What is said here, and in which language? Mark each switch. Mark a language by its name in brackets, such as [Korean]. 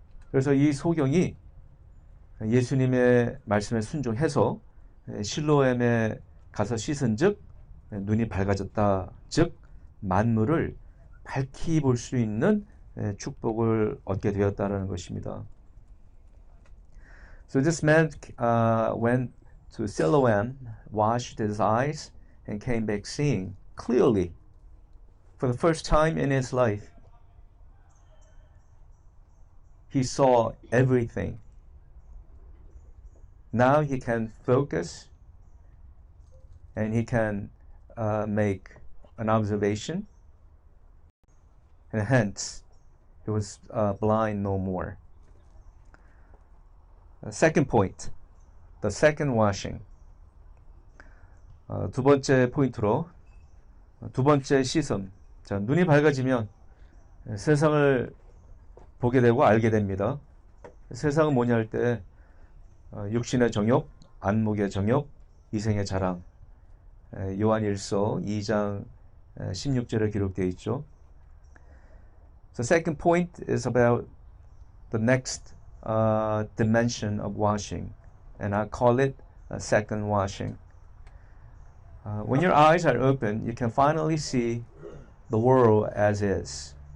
[Korean] 그래서 이 소경이 예수님의 말씀에 순종해서 실로암에 가서 씻은 즉 눈이 밝아졌다. 즉 만물을 밝히 볼 수 있는 축복을 얻게 되었다는 것입니다. [English] So this man went to Siloam, washed his eyes, and came back seeing clearly for the first time in his life. He saw everything. Now he can focus and he can make an observation, and hence he was blind no more. Second point, the second washing. [Korean] 두 번째 포인트로 두 번째 씻음. 자, 눈이 밝아지면 세상을 보게 되고 알게 됩니다. 세상은 뭐냐 할 때 육신의 정욕, 안목의 정욕, 이생의 자랑. 요한일서 2장 16절에 기록되어 있죠. [English] So second point is about the next dimension of washing, and I call it a second washing. When your eyes are open, you can finally see the world as is.